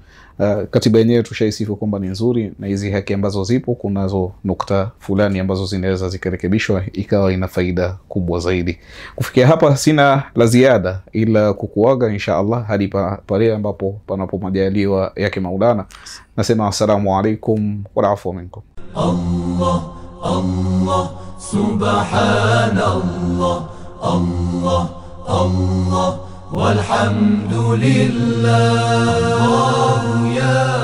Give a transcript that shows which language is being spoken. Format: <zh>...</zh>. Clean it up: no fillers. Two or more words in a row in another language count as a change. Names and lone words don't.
<sw>Katiba yenyewe tushaisifu kwamba ni nzuri, na hizi haki ambazo zipo kunazo nukta fulani ambazo zinaweza zikarekebishwa ikawa ina faida kubwa zaidi. Kufikia hapa sina la ziada ila kukuaga</sw> <ar>إن شاء الله</ar> <sw>hadi pale ambapo panapo majaliwa yake Maulana.</sw> <ar>Nasema السلام عليكم والعفو منكم. الله الله سبحان الله الله الله والحمد لله. الله يا</ar>